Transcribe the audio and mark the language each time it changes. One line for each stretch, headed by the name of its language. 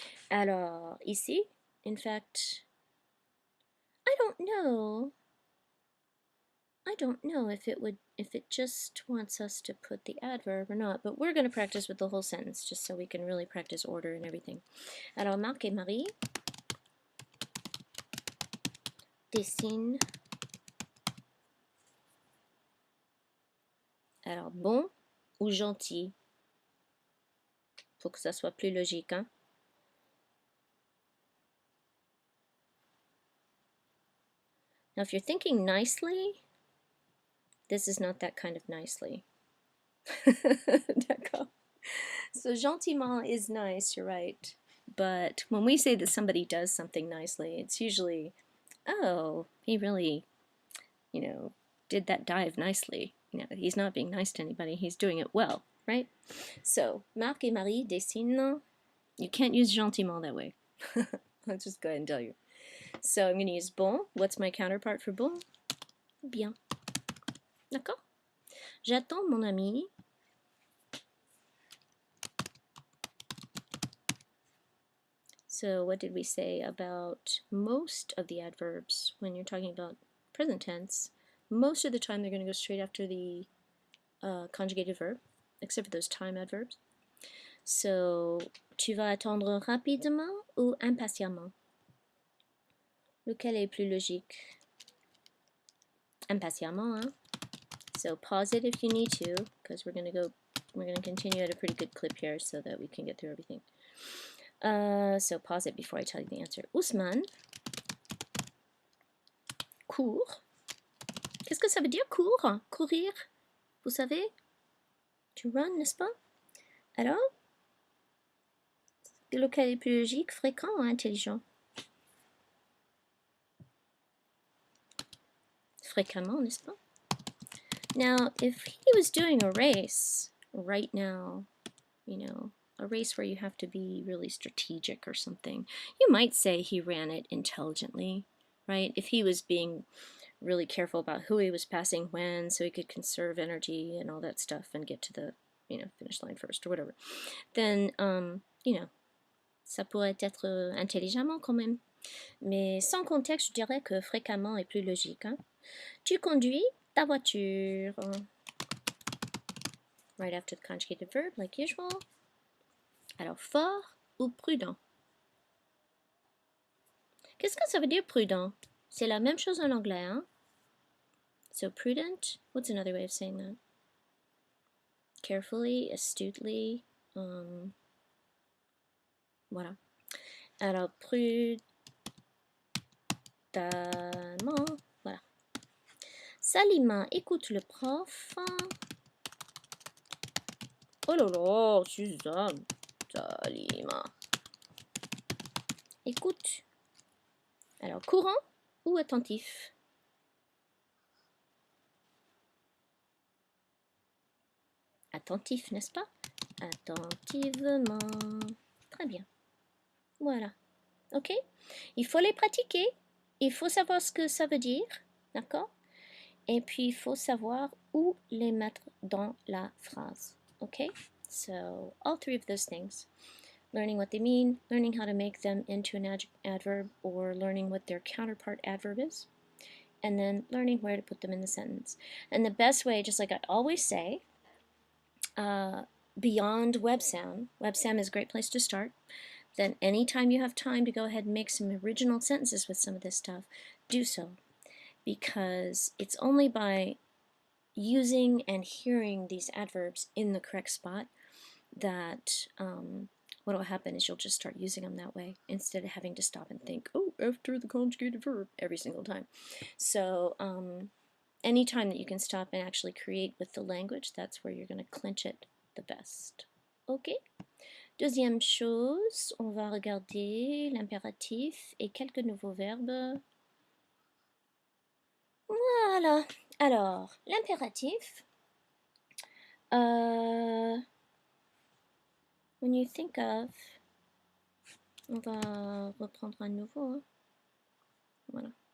French: Alors, ici,
English: in fact, I don't know if it just wants us to put the adverb or not, but we're going to practice with the whole sentence just so we can really practice order and everything.
French: Alors, Marc et Marie dessinent. Alors, bon ou gentil? Pour que ça soit plus logique, hein?
English: Now, if you're thinking nicely, this is not that kind of nicely.
French: D'accord.
English: So gentiment is nice, you're right. But when we say that somebody does something nicely, it's usually, oh, he really, did that dive nicely. He's not being nice to anybody, he's doing it well, right?
French: So, Marc et Marie dessinent.
English: You can't use gentiment that way. I'll just go ahead and tell you. So I'm going to use bon. What's my counterpart for bon?
French: Bien. D'accord? J'attends mon ami.
English: So what did we say about most of the adverbs when you're talking about present tense? Most of the time they're going to go straight after the conjugated verb, except for those time adverbs.
French: So, tu vas attendre rapidement ou impatiemment? Lequel est plus logique? Impatiemment, hein?
English: So pause it if you need to, because we're going to continue at a pretty good clip here so that we can get through everything. So pause it before I tell you the answer.
French: Ousmane court. Qu'est-ce que ça veut dire court? Courir? Vous savez?
English: To run,
French: n'est-ce pas? Alors? Lequel est plus logique, fréquent ou intelligent? Fréquemment, n'est-ce pas?
English: Now, if he was doing a race right now, a race where you have to be really strategic or something, you might say he ran it intelligently, right? If he was being really careful about who he was passing when so he could conserve energy and all that stuff and get to the, finish line first or whatever, then,
French: ça pourrait être intelligemment quand même. Mais sans contexte, je dirais que fréquemment est plus logique. Hein? Tu conduis ta voiture.
English: Right after the conjugated verb, like usual.
French: Alors, fort ou prudent? Qu'est-ce que ça veut dire prudent? C'est la même chose en anglais, hein?
English: So prudent, what's another way of saying that? Carefully, astutely, voilà.
French: Alors, prudemment, voilà. Salima écoute le prof. Oh là là, Suzanne. Salima. Écoute. Alors, courant ou attentif? Attentif, n'est-ce pas? Attentivement. Très bien. Voilà. Ok? Il faut les pratiquer. Il faut savoir ce que ça veut dire. D'accord? Et puis, il faut savoir où les mettre dans la phrase. Ok?
English: So, all three of those things. Learning what they mean, learning how to make them into an adverb, or learning what their counterpart adverb is, and then learning where to put them in the sentence. And the best way, just like I always say, beyond WebSound, WebSound is a great place to start. Then anytime you have time to go ahead and make some original sentences with some of this stuff, do so. Because it's only by using and hearing these adverbs in the correct spot that what will happen is you'll just start using them that way instead of having to stop and think, oh, after the conjugated verb every single time. So anytime that you can stop and actually create with the language, that's where you're going to clinch it the best. Ok?
French: Deuxième chose, on va regarder l'impératif et quelques nouveaux verbes. Voilà. Alors, l'impératif,
English: when you think of,
French: on va reprendre à nouveau, hein. Voilà.